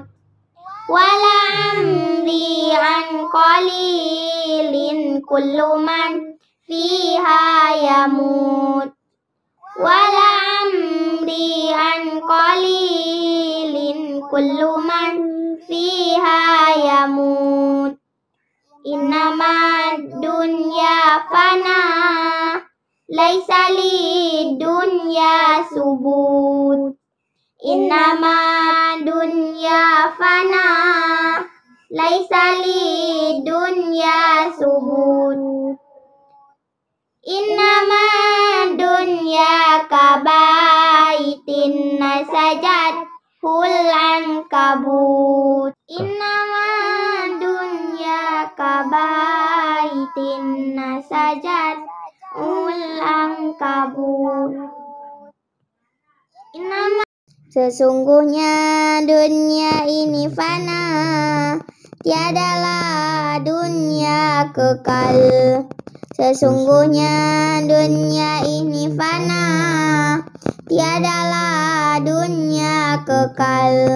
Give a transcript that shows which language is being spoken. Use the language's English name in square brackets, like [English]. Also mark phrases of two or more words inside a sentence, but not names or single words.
[Arabic] ولعمري عن قليل كل من فيها يموت. ولعمري عن قليل كل من فيها يموت. إنما الدنيا فناء ليس للدنيا ثبوت. إنما الدنيا فناء ليس للدنيا ثبوت. إنما الدنيا كبيت نسجته العنكبوت. إنما الدنيا كبيت نسجته العنكبوت. [Indonesian] Sesungguhnya dunia ini fana, tiadalah dunia kekal. Sesungguhnya dunia ini fana, tiadalah dunia kekal.